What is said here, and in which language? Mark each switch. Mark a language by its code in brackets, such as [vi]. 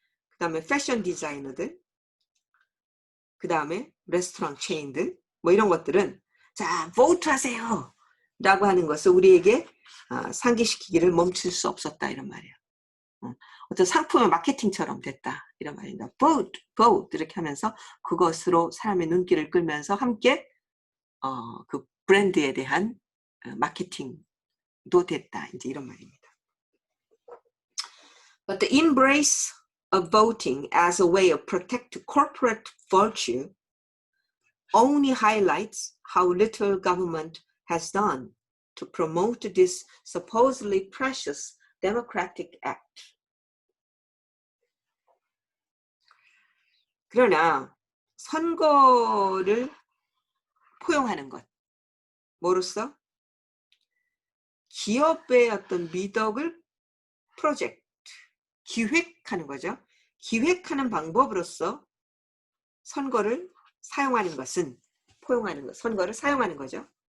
[ko] 그 다음에 패션 디자이너들, 그 다음에 레스토랑 체인들 뭐 이런 것들은 자 vote 하세요 라고 하는 것을 우리에게 상기시키기를 멈출 수 없었다 이런 말이에요. 어떤 상품의 마케팅처럼 됐다 이런 말입니다. vote 이렇게 하면서 그것으로 사람의 눈길을 끌면서 함께 그 브랜드에 대한 마케팅도 됐다 이제 이런 말입니다. [en] But the embrace of voting as a way of protect corporate virtue only highlights how little government has done to promote this supposedly precious democratic act. [ko] 그러나 선거를 포용하는 것, 뭐로써? 기업의 어떤 미덕을 기획하는 거죠. 기획하는 방법으로서 선거를 사용하는 것은 포용하는 것, 선거를 사용하는 거죠.